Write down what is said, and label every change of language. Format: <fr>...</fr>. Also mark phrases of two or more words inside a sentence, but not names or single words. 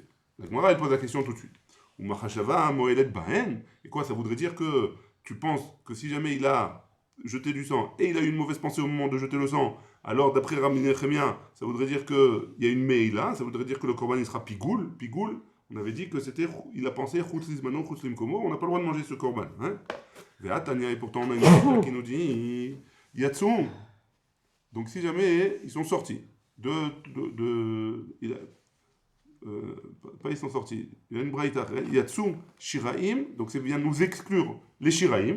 <fr>La Gemara, elle pose la question tout de suite.</fr> <he>או מחשבה מועלת בהן.</he> <fr>Et quoi, ça voudrait dire que tu penses que si jamais il a jeté du sang et il a eu une mauvaise pensée au moment de jeter le sang, alors d'après Rabbi Nechemia, ça voudrait dire qu'il y a une meila, ça voudrait dire que le korban il sera pigoul. Pigoul, on avait dit que c'était, il a pensé</fr> <he>חוץ לזמנו, חוץ למקומו,</he> <fr>on n'a pas le droit de manger ce korban. Et pourtant on a une braïta qui nous dit yatsum. Donc si jamais ils sont sortis pas ils sont sortis. Il y a une braïta.</fr> <he>יצאו שיריים.</he> <fr>Donc c'est bien nous exclure les shiraim.</fr>